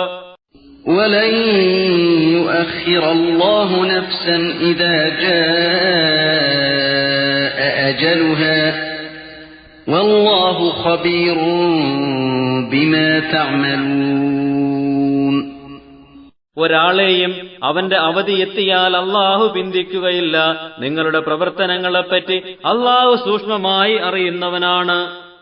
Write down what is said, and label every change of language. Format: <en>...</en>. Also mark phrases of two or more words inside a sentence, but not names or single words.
<ar>وَلَن يُؤَخِّرَ اللَّهُ نَفْسًا إِذَا جَاءَ أَجَلُهَا وَاللَّهُ خَبِيرٌ بِمَا تَعْمَلُونَ.</ar> <ml>ഒരാളെയും അവന്റെ അവധി എത്തിയാൽ അള്ളാഹു പിന്തിക്കുകയില്ല. നിങ്ങളുടെ പ്രവർത്തനങ്ങളെപ്പറ്റി അള്ളാഹു സൂക്ഷ്മമായി അറിയുന്നവനാണ്.</ml>